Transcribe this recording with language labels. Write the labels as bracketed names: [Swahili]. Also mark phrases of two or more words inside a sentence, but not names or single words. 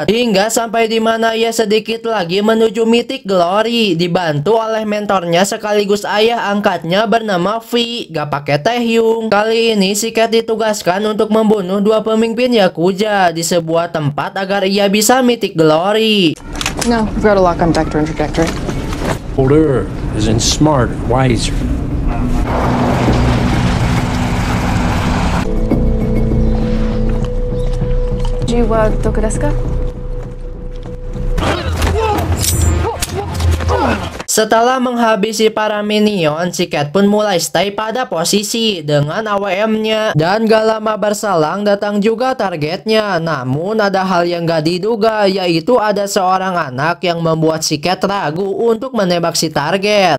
[Indonesian] Hingga sampai dimana ia sedikit lagi menuju Mythic Glory, dibantu oleh mentornya sekaligus ayah angkatnya bernama V, gak pakai Taehyung. Kali ini si Cat ditugaskan untuk membunuh dua pemimpin Yakuza di sebuah tempat agar ia bisa Mythic Glory. [English] No, we've got to lock on vector and trajectory. Older is in smarter, wiser. [Japanese] 銃はどこですか? [Indonesian] Setelah menghabisi para minion, si Cat pun mulai stay pada posisi dengan AWM-nya. Dan gak lama berselang datang juga targetnya. Namun ada hal yang gak diduga, yaitu ada seorang anak yang membuat si Cat ragu untuk menembak si target.